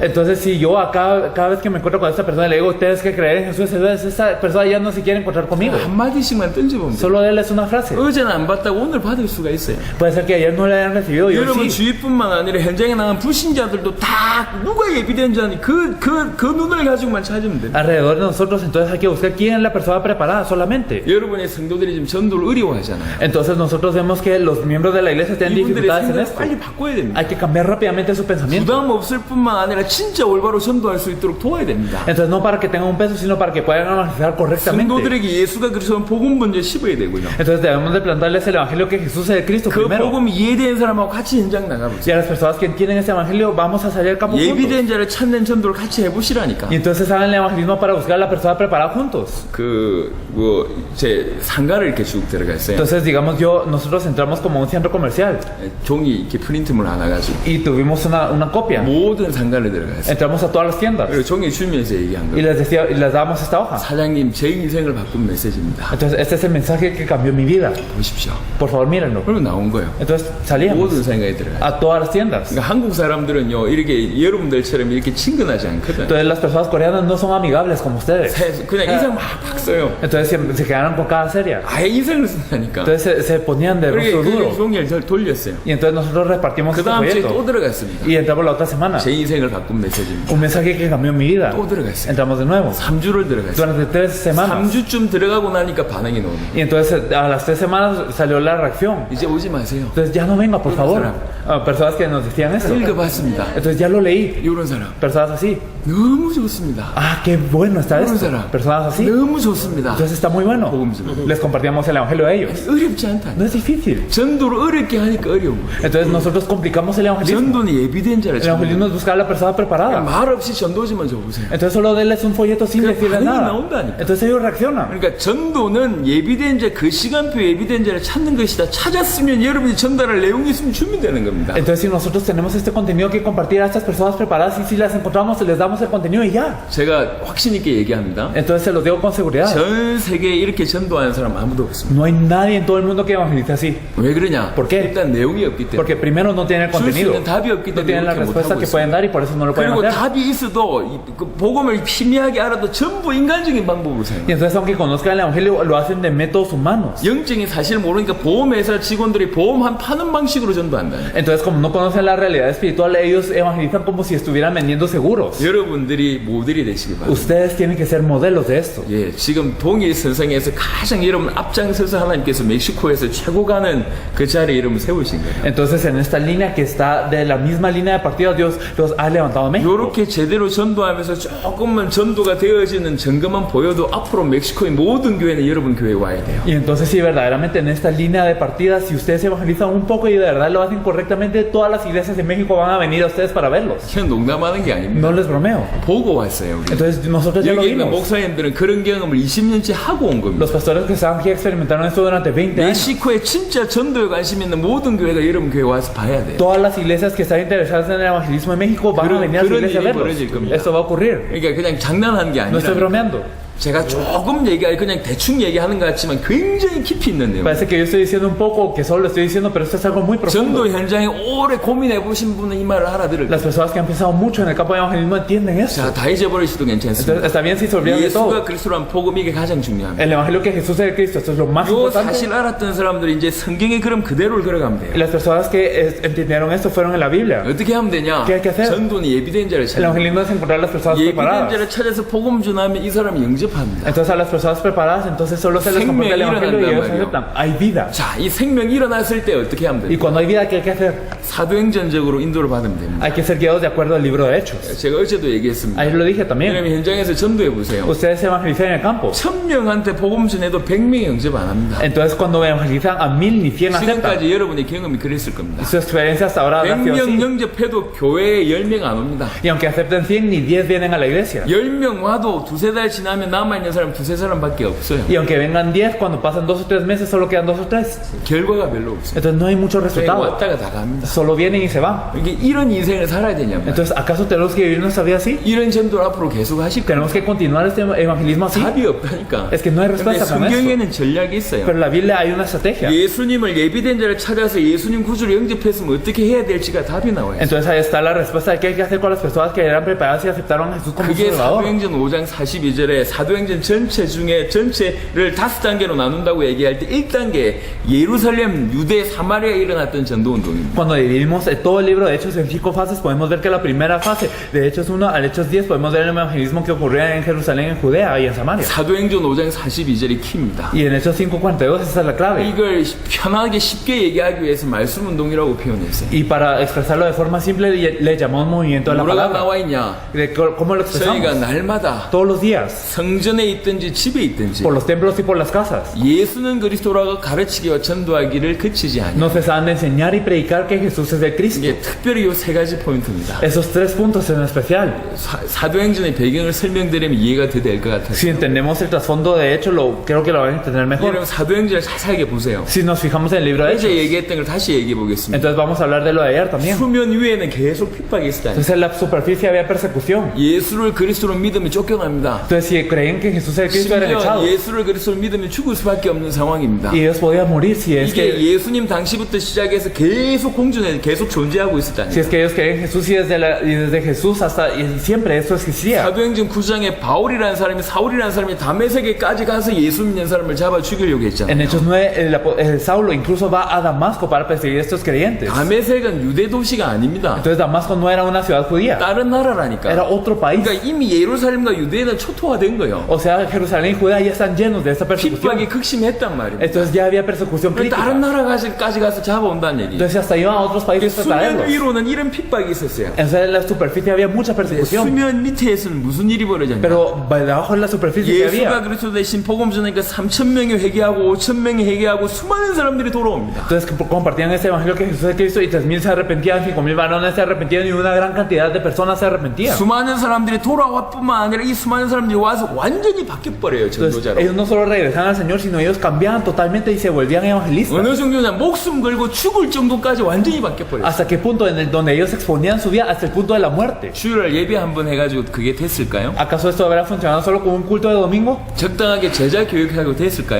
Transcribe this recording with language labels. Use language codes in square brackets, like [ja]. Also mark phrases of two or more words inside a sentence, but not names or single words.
[es] Entonces, si yo cada vez que me encuentro con esta persona le digo, ustedes que creen en Jesús, entonces esta persona ya no se quiere encontrar conmigo. [ko] 한마디씩만 던져보면 돼. [es] Solo denles una frase. [ko] 어제는 안 받다고 오늘 받을 수가 있어요. [es] Puede ser que ayer no le hayan recibido y hoy [ko] 여러분 [es] sí. [ko] 주위뿐만 아니라 현장에 나간 불신자들도 다 누가 예비된 자니 그 눈을 가지고만 찾으면 돼. [es] Alrededor de nosotros, entonces hay que buscar quién es la persona preparada solamente. [ko] 여러분의 성도들이 지금 전도를 어려워하잖아요. [es] Entonces nosotros vemos que los miembros de la iglesia tienen [ko] 이분들의 [es] dificultades en [ko] 생각을 [es] esto. [ko] 빨리 바꿔야 됩니다. [es] Hay que cambiar rápidamente su pensamiento. [ko] 부담 없을 뿐만 아니라 진짜 올바로 전도할 수 있도록 도와야 됩니다. [es] Entonces no para que tengan un peso, sino para que puedan evangelizar correctamente. [ko] 성도들에게 예수가 그리스도는 복음 먼저 씹어야 되고요. [es] Entonces debemos de plantarles el evangelio que Jesús es de Cristo [ko] 그 [es] primero. [ko] 복음 이해되는 사람하고 같이 현장 [es] Y [ko] 나가보세요. [es] a las personas que entienden ese evangelio, vamos a salir al campo juntos. [ko] 예비된 자를 찾는 전도를 같이 해보시라니까. [es] Y entonces hagan el evangelismo para buscar a la persona preparada juntos. [ko] 제 상가를 이렇게 쭉 들어갔어요. [es] Entonces, digamos, nosotros entramos como un centro comercial [ko] 종이 이렇게 프린트물 하나 가지고 [es] y tuvimos una copia. [ko] 모든 상가를 들어갔어요. [es] Entramos a todas las tiendas [ko] 그리고 종이 주면서 얘기한 [es] y [ko] 거예요. [es] les dábamos esta hoja. [ko] 사장님, 제 인생을 바꾼 메시지입니다. [es] Entonces, este es el mensaje que cambió mi vida. [ko] 보십시오. [es] Por favor, mírenlo. [ko] 그리고 나온 거예요. [es] Entonces, [ko] 모든 [es] salíamos [ko] 상가에 들어가요. [es] a todas las tiendas. [ko] 그러니까 한국 사람들은요, 이렇게 여러분들처럼 이렇게 친근하지 않거든. [es] Entonces, las personas coreanas no son amigables como ustedes. [ko] 그냥 인상 막 써요. [es] Entonces, se quedaron con cara seria. [ko] 아예 인상을 쓴다니까. [es] Entonces, se ponían de rostro [ko] 그렇게 [es] duro. [ko] 종이를 돌렸어요. [es] Y entonces nosotros repartimos [ko] 그 [es] este [ko] 다음 주에 또 [es] folleto. [ko] 들어갔습니다. [es] Y entramos la otra semana. [ko] 제 인생을 바꾼 메시지입니다. [es] Un mensaje que cambió mi vida. [ko] 또 들어갔어요. [es] Entramos de nuevo. [ko] 3주를 들어갔어요. [es] Durante 3 semanas. [ko] 3주쯤 들어가고 나니까 반응이 나오네. [es] Y entonces a las 3 semanas salió la reacción. [ko] 이제 오지 마세요. [es] Entonces ya no venga, por favor. Personas que nos decían esto. [ko] 읽어봤습니다. [es] Entonces ya lo leí. [ko] 이런 사람 [es] Personas así. [ko] 너무 좋습니다. [es] Ah, qué bueno está [ko] 이런 [es] esto. [ko] 사람 [es] Personas así. [ko] 너무 좋습니다. [es] Entonces está muy bueno. [ko] 복음 좀. [es] Les compartíamos el evangelio a ellos. [ko] 어렵지 않다. [es] No es difícil. [ko] 전도를 어렵게 하니까 어려운 거예요. [es] Entonces nosotros complicamos el evangelismo. [ko] 전도는 예비된 자를 [es] El [ko] 찾는 [es] evangelismo es buscar a la persona preparada. [ko] 말 없이 전도지만 줘보세요. [es] Entonces solo denles un folleto sin [ko] 그 [es] decirles [ko] 반응이 [es] nada. [ko] 나온다니까. [es] Entonces ellos reaccionan. [ko] 그러니까 전도는 예비된 자, 그 시간표 예비된 자를 찾는 것이다. 찾았으면 여러분이 전달할 내용이 있으면 주면 되는 겁니다. 겁니다. [es] Entonces, si nosotros tenemos este contenido que compartir a estas personas preparadas y si las encontramos, les damos el contenido y ya. [ko] 제가 확신 있게 얘기합니다. [es] Entonces, se los digo con seguridad. [ko] 전 세계에 이렇게 전도하는 사람 아무도 없습니다. [es] No hay nadie en todo el mundo que evangelice así. [ko] 왜 그러냐? [es] ¿Por qué? [ko] 일단 내용이 없기 때문에. [es] Porque primero no tienen el [ko] 줄 수 [es] contenido. [ko] 있는 답이 없기 [es] No [ko] 때문에 [es] tienen la [ko] 이렇게 [es] respuesta [ko] 못하고 [es] que pueden [ko] 있습니다. [es] dar y por eso no lo pueden [ko] 그리고 [es] hacer. [ko] 답이 있어도 그 복음을 희미하게 알아도 전부 인간적인 방법으로 [es] Y [ko] 사용해요. [es] entonces, aunque conozcan el evangelio, lo hacen de métodos humanos. [ko] 영적인 사실을 모르니까 보험회사 직원들이 보험 한 파는 방식으로 전도한다. [es] Entonces, como no conocen la realidad espiritual, ellos evangelizan como si estuvieran vendiendo seguros. [ko] 여러분들이 모델이 되시기 바랍니다. [es] Ustedes tienen que ser modelos de esto. [ko] 예, 지금 동일 선상에서 가장 여러분 앞장서서 하나님께서 멕시코에서 최고 가는 그 자리에 여러분 세우신 거예요. [es] Entonces, en esta línea que está de la misma línea de partida, Dios los ha levantado a México. [ko] 이렇게 제대로 전도하면서 조금만 전도가 되어지는 증거만 보여도 앞으로 멕시코의 모든 교회는 여러분 교회에 와야 돼요. [es] Y entonces, si verdaderamente en esta línea de partida, si ustedes evangelizan un poco y de verdad lo hacen correctamente, todas las iglesias de México van a venir a ustedes para verlos. [ko] 그냥 농담하는 게 아닙니다. [es] No les bromeo. [ko] 보고 왔어요. 우리. [es] Entonces, nosotros ya lo [ko] 여기 있는 [es] vimos. [ko] 목사님들은 그런 경험을 20년째 하고 온 겁니다. [es] Los pastores que estaban aquí experimentaron esto durante 20 años. [ko] 멕시코에 진짜 전도에 관심 있는 모든 교회가 여러분 교회 와서 봐야 돼요. [es] Todas las iglesias que están interesadas en el evangelismo de México van a venir a su [ko] 그런 [es] iglesia a [ko] 일이 [es] verlos. [ko] 벌어질 겁니다. [es] Esto va a ocurrir. [ko] 그러니까 그냥 장난하는 게 [es] No estoy [ko] 아니라 [es] bromeando. [ko] 제가 조금 그냥 대충 얘기하는 것 같지만 굉장히 깊이 있는 내용. [es] Parece que yo estoy diciendo un poco, que solo lo estoy diciendo, pero esto es algo muy profundo. [ko] 전도 현장에 오래 고민해 보신 분은 이 말을 알아들을 [es] Las [ko] 거예요. [es] personas que han pensado mucho en el campo de evangelismo entienden eso. [ko] 자, 다 잊어버리셔도 괜찮습니다. [es] Entonces, está bien si se olvidan de todo. [ko] 예수가 그리스도란 복음 이게 가장 중요합니다. [es] El evangelio que Jesús es el Cristo, esto es lo más [ko] 요 [es] importante. [ko] 사실 알았던 사람들이 이제 성경의 그럼 그대로를 걸어가면 돼요. [es] Y las personas que entendieron esto fueron en la Biblia. [ko] 어떻게 하면 되냐? [es] ¿Qué hay que hacer? [ko] 전도는 예비된 자를 [es] El [ko] 찾는 [es] evangelismo es encontrar las personas [ko] 예비된 [es] preparadas. [ko] 자를 찾아서 복음 전하면 이 사람이 영접합니다. [es] Entonces, a las personas preparadas, entonces solo se les comparte el evangelio y ellos aceptan. Hay vida. [ko] 자, 이 생명이 일어났을 때 어떻게 하면 [es] Y [ko] 돼요? [es] cuando hay vida, ¿qué hay que hacer? [ko] 사도행전적으로 인도를 받으면 됩니다. [es] Hay que ser guiados de acuerdo al libro de Hechos. [ko] 제가 어제도 얘기했습니다. [es] Ayer lo dije también. [ko] 왜냐면 현장에서 전도해 보세요. [es] Ustedes evangelizan en el campo. [ko] 1000명한테 복음 전해도 100명이 영접 안 합니다. [es] Entonces, cuando evangelizan a 1000 ni 100 aceptan. [ko] 지금까지 여러분의 경험이 그랬을 겁니다. [es] Su experiencia hasta ahora ha sido [ko] 100명 [es] así. [ko] 영접해도 교회에 10명 안 옵니다. [es] Y aunque acepten 100, ni 10 vienen a la iglesia. [ko] 10명 와도 두세 달 지나면 남아있는 사람 두세 사람밖에 없어요. [es] Y aunque vengan 10, cuando pasan 2 o 3 meses, solo quedan 2 o 3. [ko] 결과가 별로 없어요. [es] Entonces, no hay mucho resultado. [ko] 왔다가 다 갑니다. [es] Solo vienen y se van. [ko] 이게 이런 인생을 살아야 되냐면 [es] Entonces, ¿acaso tenemos que vivir nuestra vida así? [ko] 이런 전도를 앞으로 계속 하실 거예요. [es] ¿Tenemos que continuar este evangelismo así? [ko] 답이 없다니까. [es] Es que no hay [ko] 근데 [es] respuesta con esto. [ko] 성경에는 전략이 있어요. [es] Pero en la Biblia hay una estrategia. [ko] 예수님을 예비된 자를 찾아서 예수님 구주를 영접했으면 어떻게 해야 될지가 답이 나와요. [es] Entonces, ahí está la respuesta de qué hay que hacer con las personas que eran preparadas y aceptaron a Jesús como su [ko] 그게 [es] Salvador. [ko] 사도행전 5장 42절에 사도행전 전체를 5단계로 나눈다고 얘기할 때 1단계 예루살렘, 유대, 사마리아에 일어났던 전도 운동입니다. [es] Cuando dividimos todo el libro de Hechos en 5 fases, podemos ver que la primera fase, de Hechos 1 al Hechos 10, podemos ver el evangelismo que ocurría en Jerusalén, en Judea y en Samaria. [ko] 사도행전 5장 42절이 키입니다. [es] Y en Hechos 5:42 esa es la clave. [ko] 이걸 편하게 쉽게 얘기하기 위해서 말씀 운동이라고 표현했어요. [es] Y para expresarlo de forma simple, le llamó movimiento de la [ko] 뭐라고 [es] palabra. [ko] 나와 있냐? [es] De ¿Cómo lo [ko] 저희가 [es] expresamos? [ko] 날마다 [es] Todos los días, [ko] 성전에 있든지 집에 있든지 [es] por los templos y por las casas. [ko] 예수는 그리스도라고 가르치기와 전도하기를 그치지 않아요. [es] No cesaban de enseñar y predicar que Jesús es el Cristo. [ko] 이게 특별히 이 세 가지 포인트입니다. [es] Esos 3 puntos en especial. [ko] 사도행전의 배경을 설명드리면 이해가 더 될 것 같아요. [es] Si entendemos el trasfondo de hecho, creo que lo van a entender mejor. [ko] 여러분 사도행전을 자세하게 보세요. [es] Si nos fijamos en el libro de [ko] 어제 [es] Hechos, [ko] 얘기했던 걸 다시 얘기해 보겠습니다. [es] entonces vamos a hablar de lo de ayer también. [ko] 수면 위에는 계속 핍박이 있었다. [es] Entonces en la superficie había persecución. [ko] 예수를 그리스도로 믿으면 쫓겨납니다. [es] Entonces si creen que Jesús es el Cristo eran [ko] 심지어 [es] echados. [ko] 예수를 그리스도로 믿으면 죽을 수밖에 없는 상황입니다. [es] Y ellos podían morir si es [ko] 이게 [es] que [ko] 예수님 당시부터 시작해서 계속 공존해 계속 존재하고 있었다니. [es] si es que ellos creen en Jesús y desde Jesús hasta y siempre esto existía. [ko] 사도행전 9장에 바울이라는 사람이 사울이라는 사람이 다메섹에까지 가서 예수 믿는 사람을 잡아 죽이려고 [es] En [ko] 했잖아요. [es] Hechos 9 el Saulo incluso va a Damasco para perseguir a estos creyentes. [ko] 다메섹은 유대 도시가 아닙니다. [es] Entonces Damasco no era una ciudad judía, [ko] 다른 나라라니까. [es] era otro país. [ko] 그러니까 이미 예루살렘과 유대는 초토화된 거예요. [es] O sea, Jerusalén y Judea ya están llenos de esta [ko] 핍박이 [es] persecución. [ko] 극심했단 말이에요. [es] Entonces ya había persecución [ko] 다른 [es] crítica. [ko] 나라까지 가서 잡아온다는 얘기. [es] Entonces hasta iban a otros países para [ko] 수면 [es] traerlos. [ko] 위로는 이런 핍박이 있었어요. [es] Entonces en la superficie había mucha persecución. [ko] 수면 밑에서는 무슨 일이 벌어졌냐? [es] Pero debajo de la superficie que [ko] 예수가 [es] había. [ko] 그리스도 대신 복음 전하니까 3,000명이 회개하고 5,000명이 회개하고 수많은 사람들이 돌아옵니다. [es] Entonces compartían este evangelio que Jesús es Cristo y 3,000 se arrepentían, 5,000 varones se arrepentían y una gran cantidad de personas se arrepentían. [ko] 수많은 사람들이 돌아와 뿐만 아니라 이 수많은 사람들이 와서 완전히 바뀌어버려요. [es] Entonces, [ko] 전도자로. [es] ellos no solo regresaban al Señor, sino ellos cambiaban totalmente y se volvían evangelistas. [ko] 어느 정도냐 목숨 걸고 죽을 정도까지 완전히 바뀌어버려요. [es] ¿Hasta qué punto? Donde ellos exponían su vida hasta el punto de la muerte. [ko] 주일날 예배 한번 해가지고 그게 됐을까요? [es] ¿Acaso esto habrá funcionado solo con un culto de domingo? [ko] 적당하게 제자 교육하고 됐을까요?